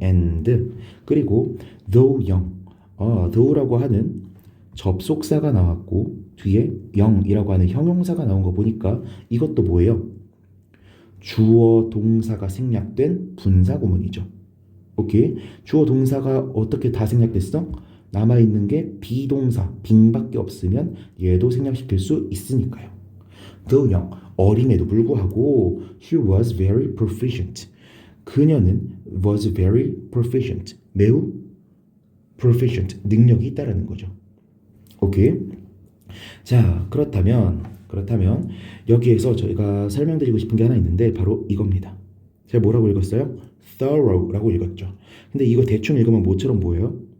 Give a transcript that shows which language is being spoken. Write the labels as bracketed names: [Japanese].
[Korean] and 그리고 though young, though라고 하는 접속사가 나왔고 뒤에 young이라고 하는 형용사가 나온 거 보니까 이것도 뭐예요? 주어 동사가 생략된 분사 구문이죠. 오케이. 주어 동사가 어떻게 다 생략됐어? 남아있는 게 비동사 빙밖에 없으면 얘도 생략시킬 수 있으니까요. [English] though young, [Korean] 어림에도 불구하고 [English] he was very proficient. [Korean] 그녀는 [English] was very proficient. [Korean] 매우 proficient. 능력이 있다라는 거죠. 오케이. 자, 그렇다면 여기에서 저희가 설명드리고 싶은 게 하나 있는데 바로 이겁니다. 제가 뭐라고 읽었어요? thorough라고 읽었죠. 근데 이거 대충 읽으면 뭐처럼 보여요?